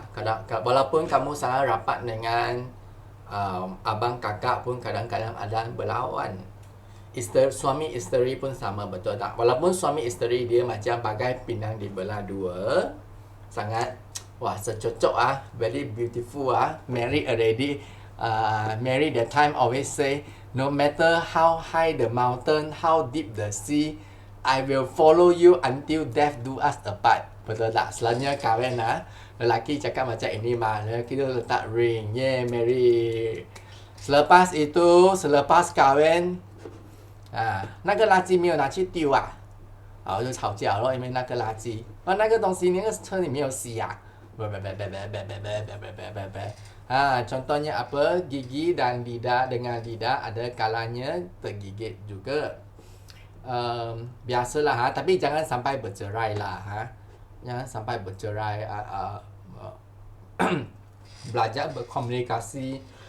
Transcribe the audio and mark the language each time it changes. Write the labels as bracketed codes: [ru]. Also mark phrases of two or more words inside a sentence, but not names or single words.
[ms] Walaupun kamu sangat rapat dengan abang kakak pun kadang-kadang ada berlawan. Suami isteri pun sama, betul tak? Walaupun suami isteri dia macam bagai pinang dibelah dua, sangat secocok [en] very beautiful married already. Married that time always say No matter how high the mountain, how deep the sea, I will follow you until death do us apart. [ms] Betul tak? Selalunya kahwin lelaki cakap macam ini mah. Lelaki tu letak ring. [en] Yeah, marry. [ms] Selepas itu, selepas kahwin, [zh] 那个垃圾没有拿去丢啊，然后就吵架咯，因为那个垃圾，那个东西那个车里没有洗啊， [ms] contohnya apa? Gigi dan lidah dengan lidah ada kalanya tergigit juga. Biasalah tapi jangan sampai bercerai lah jangan sampai bercerai. Belajar berkomunikasi.